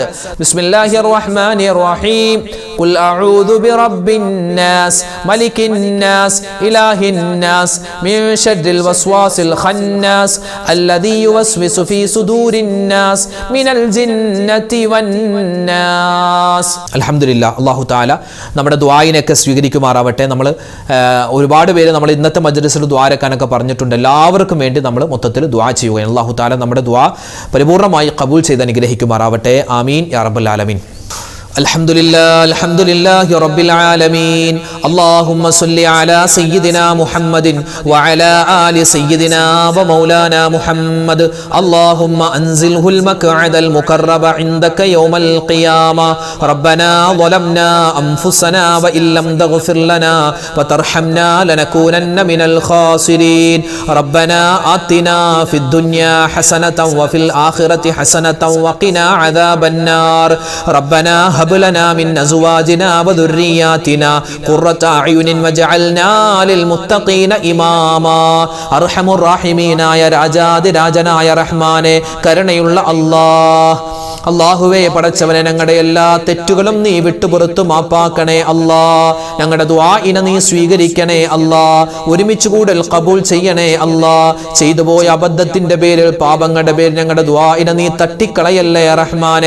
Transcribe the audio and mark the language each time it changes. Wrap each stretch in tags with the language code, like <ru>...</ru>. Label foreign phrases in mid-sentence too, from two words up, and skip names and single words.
<ar>بسم الله الرحمن الرحيم. قل أعوذ برب الناس ملك الناس إله الناس من شر الوسواس الخناس الذي يوسوس في صدور الناس من الجنة والناس.</ar> <ml>അൽഹംദുലില്ലാ, അല്ലാഹു തആല നമ്മുടെ ദുആയിനെയൊക്കെ സ്വീകരിക്കുമാറാവട്ടെ. നമ്മൾ ഒരുപാട് പേര് നമ്മൾ ഇന്നത്തെ മജ്ലിസിൽ ദുആരക്കാനൊക്കെ പറഞ്ഞിട്ടുണ്ട്. എല്ലാവർക്കും വേണ്ടി നമ്മൾ മൊത്തത്തിൽ ദുആ ചെയ്യുകയാണ്. അല്ലാഹു തആല നമ്മുടെ ദുആ പരിപൂർണ്ണമായി ഖബൂൽ ചെയ്ത് അനുഗ്രഹിക്കുമാറാവട്ടെ.</ml> <ar>آمين يا رب العالمين. الحمد لله رب العالمين. اللهم صل على سيدنا محمد وعلى آل سيدنا ومولانا محمد. اللهم أنزله المقعد المقرب عندك يوم القيامة. ربنا ظلمنا أنفسنا وإن لم تغفر لنا وترحمنا لنكونن من الخاسرين. ربنا آتنا في الدنيا حسنة وفي الآخرة حسنة وقنا عذاب النار. ربنا هب لنا من أزواجنا وذرياتنا قرة أعين وجعلنا للمتقين إماما. أرحم الراحمين يا</ar> <ml>രാജാതി രാജനായ റഹ്മാനെ, കരുണയുള്ള അല്ലാഹ്, അല്ലാഹുവേ പടച്ചവനെ, ഞങ്ങളുടെ എല്ലാ തെറ്റുകളും നീ വിട്ടുപുറത്തു മാപ്പാക്കണേ അല്ലാ. ഞങ്ങളുടെ ദുആഇനെ നീ സ്വീകരിക്കണേ അല്ലാ. ഒരുമിച്ച് കൂടൽ ഖബൂൽ ചെയ്യണേ അല്ലാ. ചെയ്തു പോയ അബദ്ധത്തിന്റെ പേരിൽ, പാപങ്ങളുടെ പേരിൽ ഞങ്ങളുടെ ദുആഇനെ നീ തട്ടിക്കളയല്ലേ റഹ്മാനെ.</ml>